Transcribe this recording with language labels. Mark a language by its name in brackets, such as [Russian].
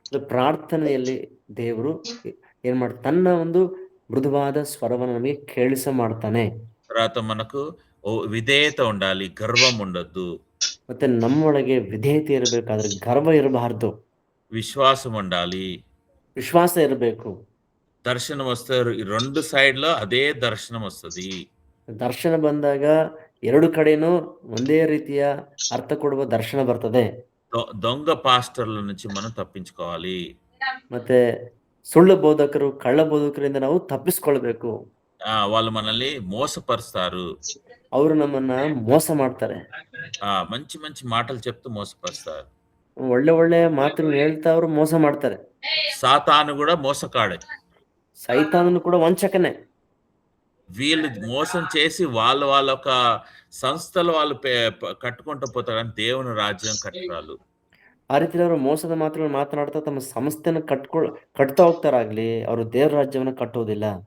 [Kannada] ಪ್ರಾರ್ಥನೆಯಲ್ಲಿ ದೇವರು ಏನ್ ಮಾಡ್ತಾನೆ, ತನ್ನ ಒಂದು ಮೃದುವಾದ ಸ್ವರವನ್ನು ನಮಗೆ ಕೇಳಿಸ ಮಾಡ್ತಾನೆ. [Telugu] తర్వాత మనకు విధేయత ఉండాలి, గర్వం ఉండొద్దు. [Kannada] ಮತ್ತೆ ನಮ್ಮೊಳಗೆ ವಿಧೇಯತೆ ಇರಬೇಕಾದ್ರೆ ಗರ್ವ ಇರಬಾರ್ದು. [Telugu] విశ్వాసం ఉండాలి, [Kannada] ವಿಶ್ವಾಸ ಇರಬೇಕು. [Telugu] దర్శనం వస్తే రెండు సైడ్ లో అదే దర్శనం వస్తుంది. [Kannada] ದರ್ಶನ ಬಂದಾಗ ಎರಡು ಕಡೆನೂ ಒಂದೇ ರೀತಿಯ ಅರ್ಥ ಕೊಡುವ ದರ್ಶನ ಬರ್ತದೆ. [Telugu] దొంగ పాస్టర్ల నుంచి మనం తప్పించుకోవాలి. [Kannada] ಮತ್ತೆ ಸುಳ್ಳು ಬೋಧಕರು, ಕಳ್ಳ ಬೋಧಕರಿಂದ ನಾವು ತಪ್ಪಿಸ್ಕೊಳ್ಬೇಕು. [Telugu] వాళ్ళు మనల్ని మోసపరుస్తారు, [Kannada] ಅವರು ನಮ್ಮನ್ನ ಮೋಸ ಮಾಡ್ತಾರೆ. [Telugu] మంచి మంచి మాటలు చెప్తూ మోసపరుస్తారు. [Kannada] ಒಳ್ಳೆ ಒಳ್ಳೆ ಮಾತುಗಳು ಹೇಳ್ತಾ ಅವರು ಮೋಸ ಮಾಡ್ತಾರೆ. [Telugu] సాతాను కూడా మోసకాడే, [Kannada] సైతాను కూడా ವಂಚಕನೇ. [Telugu] వీళ్ళు మోసం చేసి వాళ్ళ ఒక సంస్థలు వాళ్ళు కట్టుకుంటూ పోతారు, కానీ దేవుని రాజ్యం కట్టరాలు. [Kannada] ಆ ರೀತಿ ಅವರು ಮೋಸದ ಮಾತುಗಳು ಮಾತನಾಡ್ತಾ ತಮ್ಮ ಸಂಸ್ಥೆನ ಕಟ್ತಾ ಹೋಗ್ತಾರಾಗ್ಲಿ, ಅವರು ದೇವರ ರಾಜ್ಯವನ್ನ ಕಟ್ಟೋದಿಲ್ಲ.